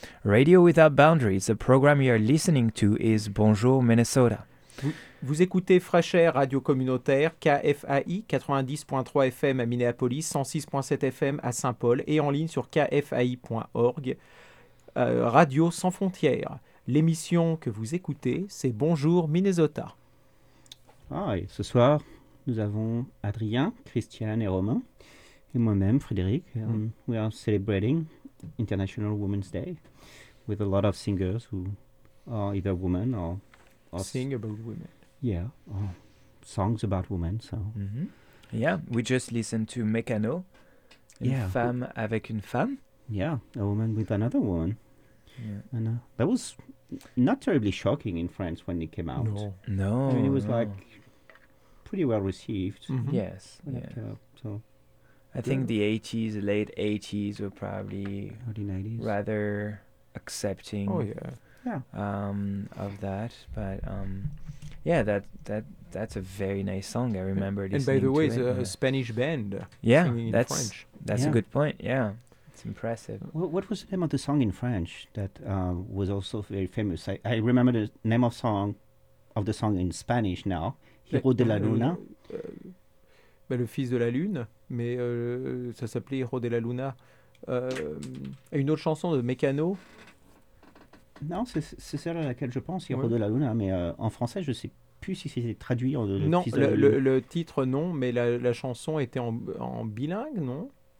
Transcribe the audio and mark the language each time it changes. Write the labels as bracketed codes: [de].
[en] Radio Without Boundaries, the program you are listening to is Bonjour Minnesota. [fr] Vous écoutez Fresh Air Radio Communautaire, KFAI 90.3 FM à Minneapolis, 106.7 FM à Saint-Paul et en ligne sur kfai.org, Radio Sans Frontières. L'émission que vous écoutez, c'est Bonjour Minnesota. Ah, et ce soir, nous avons Adrien, Christiane et Romain, et moi-même, Frédéric. [en] We are celebrating International Women's Day with a lot of singers who are either women or... Sing about women. Yeah, or songs about women, so... Mm-hmm. Yeah, we just listened to Mecano, [fr] femme avec une femme. [en] Yeah, a woman with another woman. Yeah. And that was not terribly shocking in France when it came out. No. I mean, it was like pretty well received. Mm-hmm. Yes. I think the 80s, late 80s were probably early 90s. Rather accepting. Oh, yeah. Yeah. Of that. But that's a very nice song. I remember listening to it. And by the way, it's a Spanish band. Yeah, singing in French. That's a good point. Yeah. It's impressive. What was the name of the song in French that was also very famous? I remember the name of the song in Spanish now. [es] Hero de la Luna. [fr] Le fils de la lune, mais ça s'appelait Hero de la Luna. Et une autre chanson de Mecano. Non, c'est celle à laquelle je pense, Hero de la Luna, mais en français, je ne sais plus si c'est traduit. Le titre, non, mais la chanson était en bilingue, non?